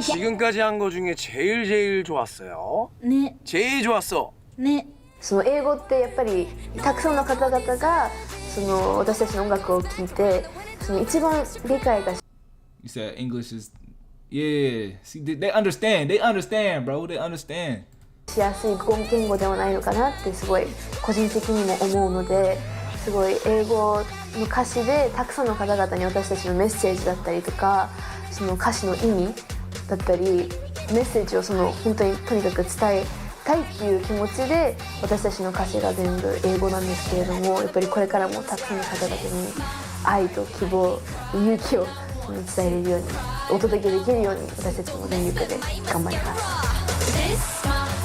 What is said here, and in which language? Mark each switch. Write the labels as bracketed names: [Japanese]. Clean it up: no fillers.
[Korean] 지금까지 한 거 중에 제일 좋았어요. 네. 제일 좋았어. 네. [Japanese] その英語ってやっぱりたくさんの方々がその私たちの音楽を聴いてその一番理解が [English] You said English is yeah. See, they understand, bro. They understand. [Japanese] しやすい言語ではないのかなってすごい個人的にも思うのですごい英語の歌詞でたくさんの方々に私たちのメッセージだったりとかその歌詞の意味だったりメッセージをその本当にとにかく伝えたいっていう気持ちで私たちの歌詞が全部英語なんですけれどもやっぱりこれからもたくさんの方々に愛と希望勇気を伝えれるようにお届けできるように私たちも全力で頑張ります。